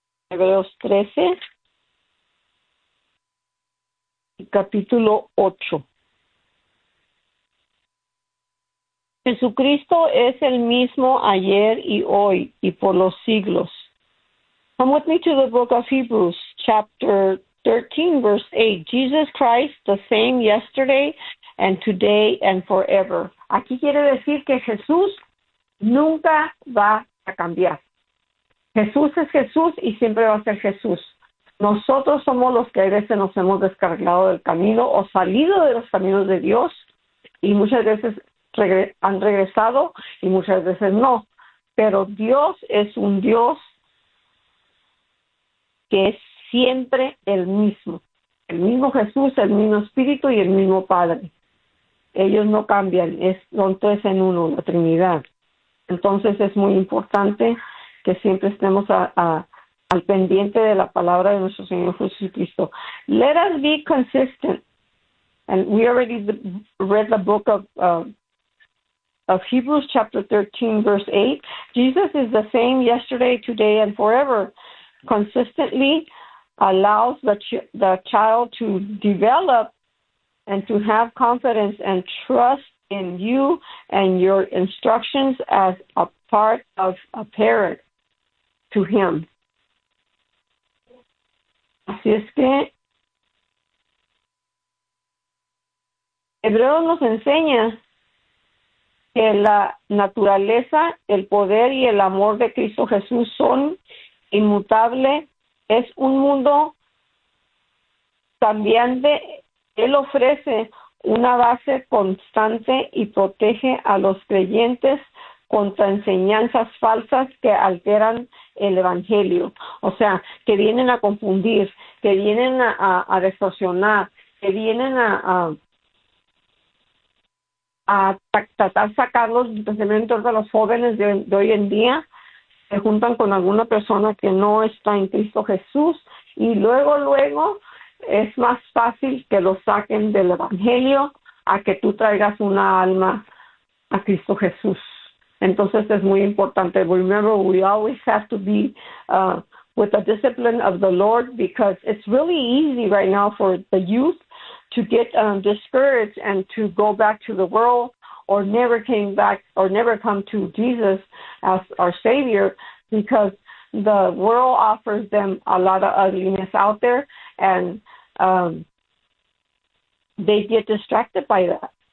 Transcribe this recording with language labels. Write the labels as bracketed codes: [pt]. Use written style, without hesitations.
[es] Hebreos 13, capítulo 8. Jesucristo es el mismo ayer y hoy y por los siglos. [en] Come with me to the book of Hebrews, chapter 13, verse 8. Jesus Christ, the same yesterday and today and forever. [es] Aquí quiere decir que Jesús nunca va a cambiar. Jesús es Jesús y siempre va a ser Jesús. Nosotros somos los que a veces nos hemos descarrilado del camino o salido de los caminos de Dios y muchas veces han regresado y muchas veces no. Pero Dios es un Dios que es siempre el mismo Jesús, el mismo Espíritu y el mismo Padre. Ellos no cambian, son tres en uno, la Trinidad. Entonces es muy importante que siempre estemos al pendiente de la palabra de nuestro Señor Jesucristo. [en] Let us be consistent. And we already read the book of Hebrews, chapter 13, verse 8. Jesus is the same yesterday, today, and forever. Consistently allows the child to develop and to have confidence and trust in you and your instructions as a part of a parent to him. [es] Así es que Hebreo nos enseña que la naturaleza, el poder y el amor de Cristo Jesús son inmutable, es un mundo cambiante. Él ofrece una base constante y protege a los creyentes contra enseñanzas falsas que alteran el evangelio. O sea, que vienen a confundir, que vienen a distorsionar, que vienen a tratar de sacarlos, especialmente de los jóvenes de hoy en día. Se juntan con alguna persona que no está en Cristo Jesús y luego es más fácil que lo saquen del evangelio a que tú traigas una alma a Cristo Jesús. Entonces es muy importante. [en] Remember, we always have to be with the discipline of the Lord, because it's really easy right now for the youth to get discouraged and to go back to the world, or never came back, or never come to Jesus as our Savior, because the world offers them a lot of ugliness out there, and they get distracted by that.